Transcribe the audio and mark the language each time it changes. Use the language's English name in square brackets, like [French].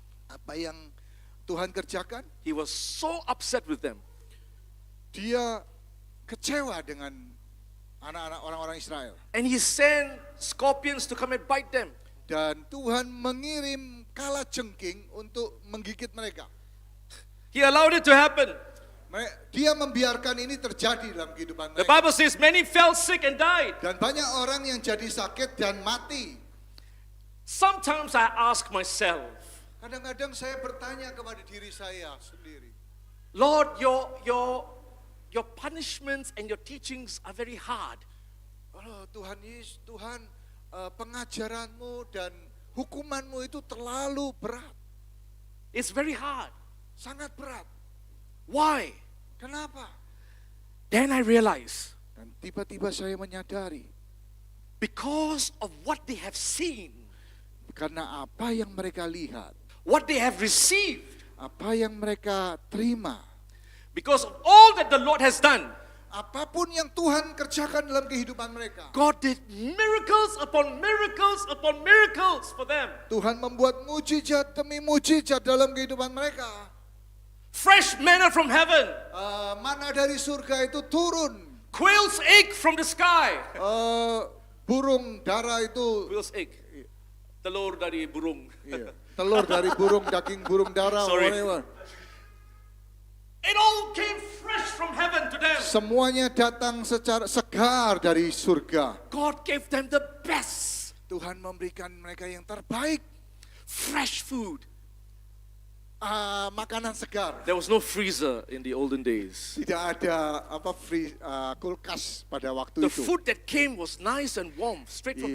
[Indonesian] Apa yang Tuhan kerjakan? [English] He was so upset with them. [Indonesian] Dia kecewa dengan anak-anak orang-orang Israel. [English] And he sent scorpions to come and bite them. [Indonesian] Dan Tuhan mengirim kalajengking untuk menggigit mereka. [English] He allowed it to happen. [Indonesian] Dia membiarkan ini terjadi dalam kehidupan [English] The [Indonesian] mereka. [English] Bible says many fell sick and died. [Indonesian] Dan banyak orang yang jadi sakit dan mati. [English] Sometimes I ask myself, [Indonesian] Kadang-kadang saya bertanya kepada diri saya sendiri. [English] Lord, your punishments and your teachings are very hard. [Indonesian] Oh, Tuhan Yesus, Tuhan, pengajaranmu dan hukumanmu itu terlalu berat. [English] It's very hard. [Indonesian] Sangat berat. [English] Why? [Indonesian] Kenapa? [English] Then I realize, [Indonesian] Dan tiba-tiba saya menyadari. [English] because of what they have seen, [Indonesian] Karena apa yang mereka lihat. [English] what they have received, [Indonesian] Apa yang mereka terima. [English] because of all that the Lord has done, [Indonesian] Apapun yang Tuhan kerjakan dalam kehidupan mereka. [English] God did miracles upon miracles upon miracles for them. [Indonesian] Tuhan membuat mujizat demi mujizat dalam kehidupan mereka. [English] Fresh manna from heaven, [Indonesian] Mana dari surga itu turun. [English] quail's egg from the sky. [Indonesian] Burung dara itu. [English] Quail's egg, [Indonesian] telur dari burung. Iya, telur dari burung, daging burung dara. [English] Sorry. Whatever. It all came fresh from heaven to them. [Indonesian] Semuanya datang secara segar dari surga. [English] God gave them the best, [Indonesian] Tuhan memberikan mereka yang terbaik. [English] fresh food. [Indonesian] Makanan segar. [English] There was no freezer in the olden days. [Indonesian] Tidak ada kulkas pada waktu [English] The [Indonesian] itu. [English] food that came was nice and warm, straight from